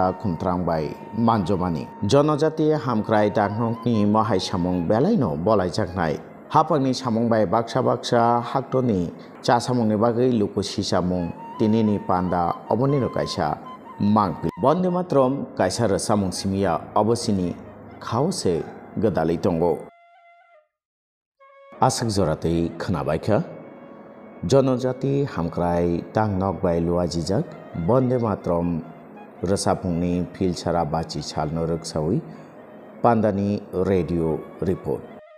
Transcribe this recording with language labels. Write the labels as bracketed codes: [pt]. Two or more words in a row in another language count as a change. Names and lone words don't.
[brx] खुमत्रांबाइ मानजमानि जनजाति हामक्राइ दांनंनि महाइ सामं बेलाइनो बलाइजाकनाइ हापांनि सामंबाइ बाक्सा बाक्सा हाक्तनि चा सामंनि बागै लुकु सिसामं तिनिनि पान्डा अबनिनो काइसा मांगपि बंदे मातरम कायसा रसामुं सिमिया अबसिनी खावसे गदालै दंगो आसाक जरातै खोनाबायखा जनजाति हामक्राय तांनक बाय लुआजिजाक बंदे मातरम रसापुंनि फिलसारा बाची सालनो रक्सावै पान्दानि रेडियो रिपोर्ट।